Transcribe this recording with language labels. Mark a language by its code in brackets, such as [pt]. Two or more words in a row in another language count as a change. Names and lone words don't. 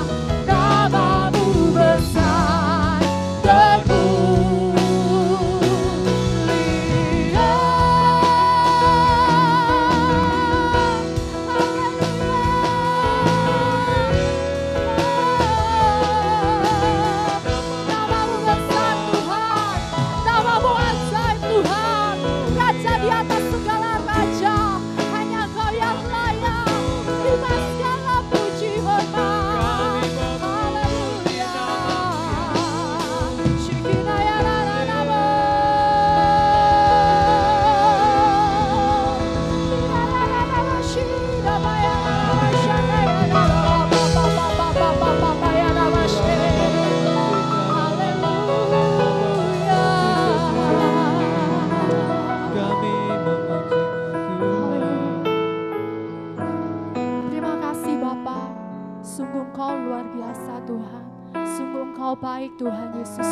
[id] Namamu besar teguh, namamu besar Tuhan, namamu ajaib Tuhan, Raja di atas segala raja, hanya Kau yang layak, terima segala puji hormat. Haleluya. Shikinaya rara namo. Tirara namo shira maya namo shanaya namo pa ya namo Haleluya. Kami memuji Tuhan. Terima kasih Bapa, sungguh Engkau luar biasa Tuhan, sungguh Engkau baik Tuhan Yesus.